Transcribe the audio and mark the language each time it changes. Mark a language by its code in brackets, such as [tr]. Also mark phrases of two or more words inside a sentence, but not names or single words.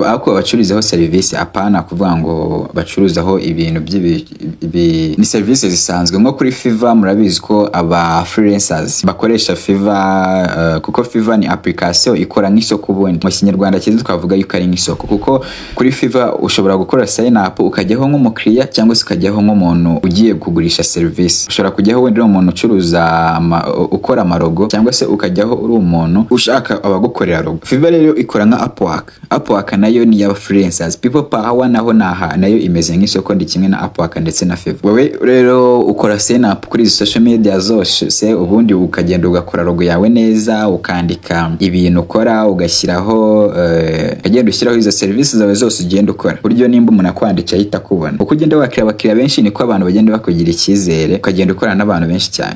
[rw] Ako bacururizaho service, apana kuvuga ngo bacuruzaho ibintu ni service zisanzwe. Nko kuri Fiverr murabizi ko aba freelancers bakoresha Fiverr, kuko Fiverr ni application ikora nk'isoko. Ubundi mu Kinyarwanda cyiza twavuga yuko ari nk'isoko, kuko kuri Fiverr ushobora gukora [en] sign up [rw] ukajyaho nk'umukiriya cyangwa se ukajyaho nk'umuntu ugiye kugurisha service. Ushobora kujyaho wenda umuntu ucuruza ukora amarogo, cyangwa se ukajyaho uri umuntu ushaka abagukorera logo. Fiverr rero ikora nka Upwork nayo ni ya freelancers. People Power nayo imeze nk'isoko, ndi kimwe na Upwork ndetse na Fiverr. Wowe rero ukora [en] sign up [rw] kuri izo [en] social media [rw] zose, ubundi ukagenda ugakora logo yawe neza, ukandika ibintu ukora, ugashyiraho ukagenda ushyiraho izo services zawe zose ugenda ukora. Buryo nimba umuntu akwandika ahita kubona. Uko ugenda wakira abakiriya benshi niko abantu bagenda bakugira icyizere, ukagenda ukora n'abantu benshi cyane.